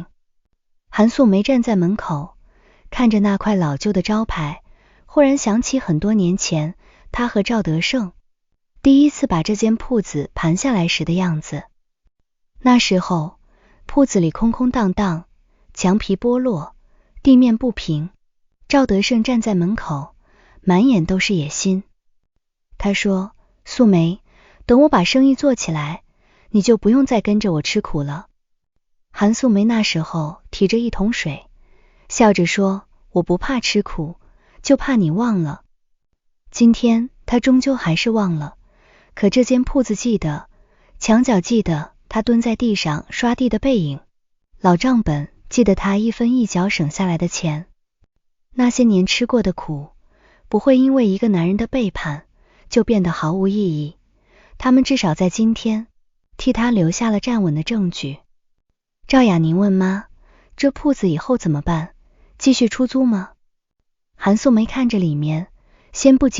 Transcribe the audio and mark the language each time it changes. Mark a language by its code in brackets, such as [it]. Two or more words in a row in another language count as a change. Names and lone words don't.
[zh] 韓素梅站在門口，看着那塊老舊的招牌，忽然想起很多年前她和趙德勝第一次把這間鋪子盤下來時的樣子。那時候鋪子裡空空蕩蕩，牆皮剝落，地面不平，趙德勝站在門口，滿眼都是野心。他說，素梅，等我把生意做起來，你就不用再跟着我吃苦了。韓素梅那時候提着一桶水，笑着說，我不怕吃苦，就怕你忘了。今天她終究還是忘了，可這間鋪子記得，牆角記得她蹲在地上刷地的背影，老賬本記得她一分一角省下來的錢。那些年吃過的苦，不會因為一個男人的背叛就變得毫無意義，他們至少在今天替他留下了站穩的證據。趙雅寧問媽，這鋪子以後怎麼辦？繼續出租嗎？韓素梅看着裡面，先不急。